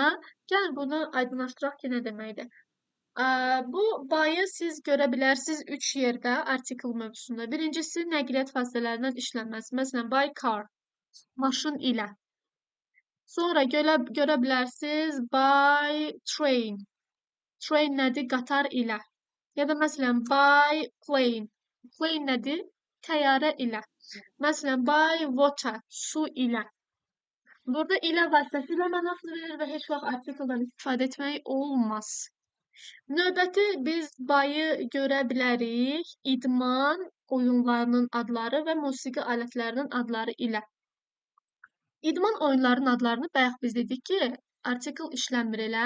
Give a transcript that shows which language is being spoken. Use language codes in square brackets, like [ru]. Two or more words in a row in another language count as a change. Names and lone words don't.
[az] Gəlin bunu aydınlaşdıraq ki, nə deməkdir. Bu by'ı siz görə bilərsiniz 3 yerdə artikel mövzusunda. Birincisi nəqliyyat vasitələrindən işlənməsi. Məsələn, [en] by car, [az] maşın ilə. Sonra görə bilərsiniz [en] by train. [az] Train nədir? Qatar ilə. Ya da məsələn, [en] by plane. [az] Plane nədir? Təyyarə ilə. Məsələn, [en] by water, [az] su ilə. Burada ilə vasitəsilə mənasını verir və heç vaxt artikeldən istifadə etmək olmaz. Növbəti biz by'ı görə bilərik idman oyunlarının adları və musiqi alətlərinin adları ilə. İdman oyunlarının adlarını bayaq biz dedik ki, artikel işlənmir elə.